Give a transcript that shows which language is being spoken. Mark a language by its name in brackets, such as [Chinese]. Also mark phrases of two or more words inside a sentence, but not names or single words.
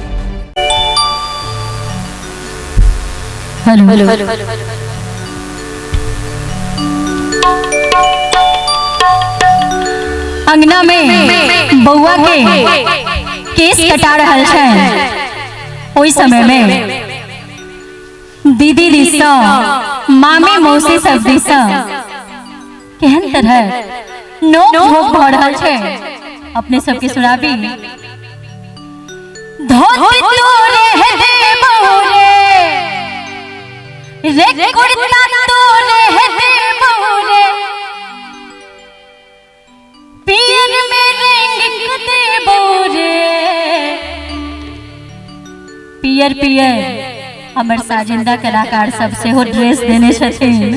[Maithili] अंगना में बउआ के केस कटा रहल छै। ओइ समय में दीदी दिशा, मामी मौसी सब दिशा केहन तरह नोक झोंक भ रहल छै। अपने सबके सुनाबी। धोती तोरे हे बहुरे रे कुर्ता तोरे हे बहुरे पीर में रंग दे बोरे। पियर पियर हमर साजिंदा कलाकार सब से हो ड्रेस देने छथिन।